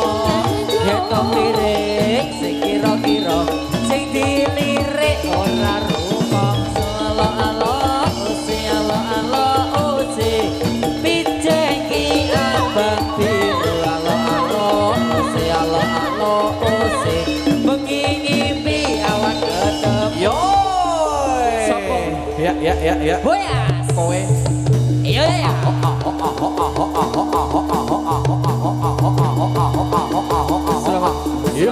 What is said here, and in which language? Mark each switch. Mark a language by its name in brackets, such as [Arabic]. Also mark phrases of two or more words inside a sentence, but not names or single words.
[Javanese] Yen to lirik sing kira-kira sing dilirik ora rumangsa. Alo-alo usi alo-alo usi pijen ki abang biru. Alo-alo usi alo-alo usi bengi ngimpi awan kedep. Yo. Sopo? Ya. Boyas. Kowe. Iya ya. Selamat. Iya.